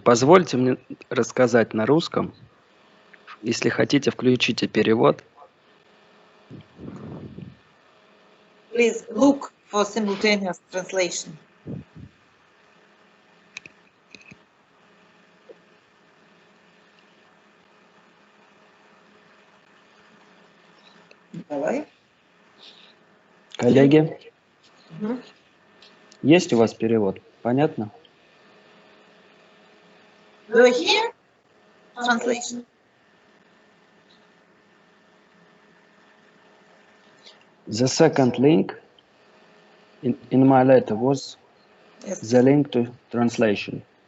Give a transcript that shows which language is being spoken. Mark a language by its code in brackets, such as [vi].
[ru] Позвольте мне рассказать на русском. Если хотите, включите перевод. [en] Please look for simultaneous translation. [ru] Давай. Коллеги, есть у вас перевод? Понятно? [en] Do you hear translation? The second link in my letter was the link to translation.